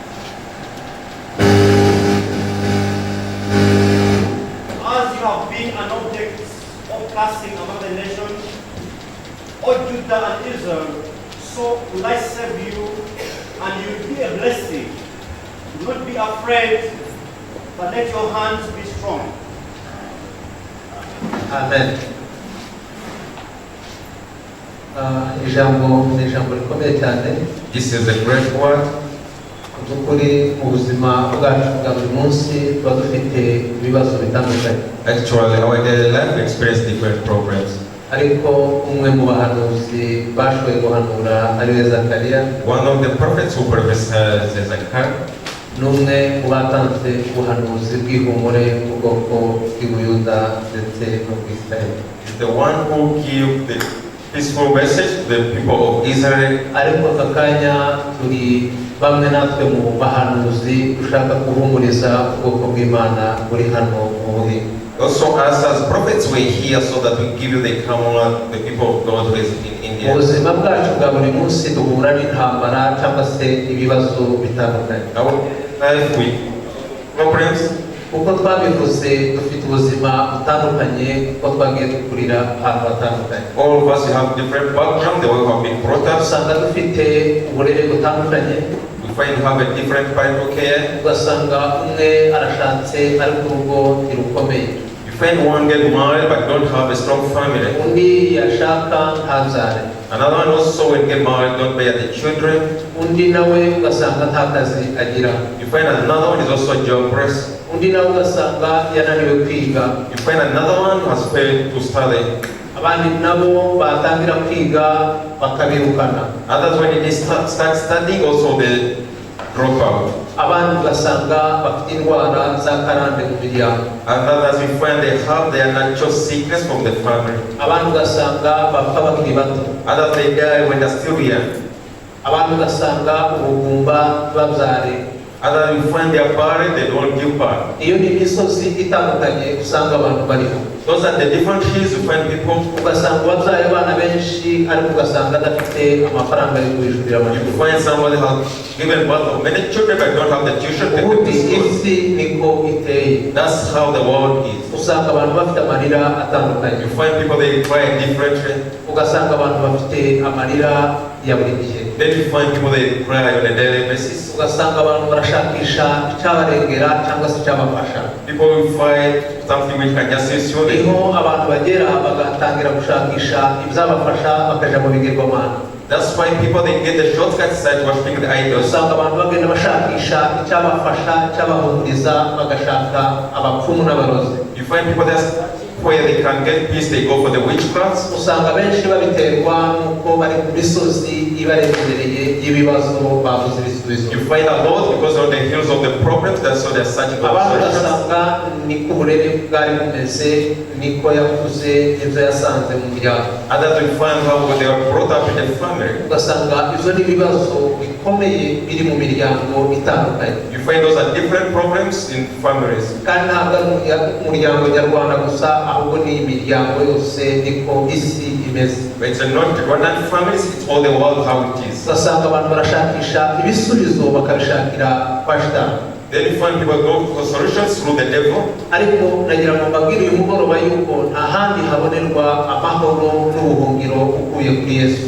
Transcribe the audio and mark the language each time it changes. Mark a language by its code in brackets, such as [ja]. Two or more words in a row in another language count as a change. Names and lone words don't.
[en] As you have been an object of casting among the nations, O Judah and Israel, so will I save you, and you will be a blessing. Do not be afraid, but let your hands be strong. Amen. [rw] Ijambo ni ijambo rikomeye cyane. [en] This is a great word. [rw] By'ukuri mu buzima bwacu bwa buri munsi tuba dufite ibibazo bitandukanye. [en] Actually, our daily life experience different problems. [rw] Ariko umwe mu bahanuzi bashoboye guhanura ari we Zakariya. [en] One of the prophets who prophesied is Zechariah. [rw] N'umwe mu batanze ubuhanuzi bw'ihumure ku bwoko bw'Ubuyuda ndetse no ku Israel. [en] He's the one who gave the peaceful message to the people of Israel. [rw] Ariko aka kanya turi bamwe natwe mu bahanuzi ushaka guhumuriza ubwoko bw'Imana buri hano mu Buhinde. [en] Also, us as prophets, we're here so that we give you the command, the people of God who is in India. [rw] Mu buzima bwacu bwa buri munsi duhura n'intambara cyangwa se ibibazo bitandukanye. [en] Our life with problems. [rw] Uko twabivuze dufite ubuzima butandukanye kuko twagiye dukurira ahantu hatandukanye. [en] All of us have different background, the way we have been brought up. [rw] Usanga dufite uburere butandukanye. [en] We You find you have a different parental care. [rw] ugasanga umwe arashatse ari ku rugo ntirukomeye, [en] You find one get married but don't have a strong family. [rw] undi yashaka ntabyare, [en] Another one also when get married don't bear the children. [rw] undi nawe ugasanga nta kazi agira, [en] You find another one is also jobless. [rw] undi nawe ugasanga yananiwe kwiga, [en] You find another one who has failed to study. [rw] abandi nabo batangira kwiga bakabirukana, [en] Others when they start studying also they drop out. [rw] abandi ugasanga bafite indwara za karande mu miryango, [en] And others we find they have their natural sickness from the family. [rw] abandi ugasanga bapfa bakiri bato, [en] Others they die when they're still young. [rw] abandi ugasanga ubugumba babyare. [en] Others we find they are barren, they don't give birth. [rw] Iyo ni imisozi itandukanye usanga abantu bariho, [en] Those are the different hills you find people. [rw] ugasanga uwabyaye abana benshi ariko ugasanga adafite amafaranga yo kwishyurira [en] You [rw] amashuri. [en] find somebody has given birth of many children but don't have the tuition to [rw] Ubundi [en] take to school. [rw] isi niko iteye, [en] That's how the world is. [rw] usanga abantu bafite amarira atandukanye, [en] You find people they cry differently. [rw] ugasanga abantu bafite amarira ya buri gihe, [en] Then you find people they cry on a daily basis. [rw] ugasanga abantu barashakisha icyabarengera cyangwa se icyabafasha. [en] People will find something which can just assist you. [rw] Niho abantu bagera bagatangira gushakisha ibyabafasha bakajya mu bigirwamana. [en] That's why people they get the shortcut side worshiping the idols. [rw] Usanga abantu bagenda bashakisha icyabafasha, icyabahumuriza, bagashaka abapfumu n'abarozi. [en] You find people that's where they can get peace, they go for the witchcrafts. [rw] Usanga benshi babiterwa n'uko bari ku misozi ibaremereye y'ibibazo babuze ibisubizo. [en] You find a lot because on the hills of the problems, that's why they're searching for [rw] Abantu [en] solutions. [rw] ugasanga niko uburere bwari bumeze, niko yakuze, ibyo yasanze mu muryango. [en] Others will find how they are brought up in the family. [rw] Ugasanga ibyo ni ibibazo bikomeye biri mu miryango itandukanye. [en] You find those are different problems in families. [rw] Kandi ntabwo ari umuryango nyarwanda gusa, ahubwo ni imiryango yose niko isi imeze. [en] But it's not Rwandan families, it's all the world how it is. [rw] Ugasanga abantu barashakisha ibisubizo bakabishakira kwa shitani. [en] Then you find people go for solutions through the devil. [rw] Ariko nagira ngo mbabwire uyu mugoroba yuko nta handi habonerwa amahoro n'ubuhungiro ukuye kuri Yesu.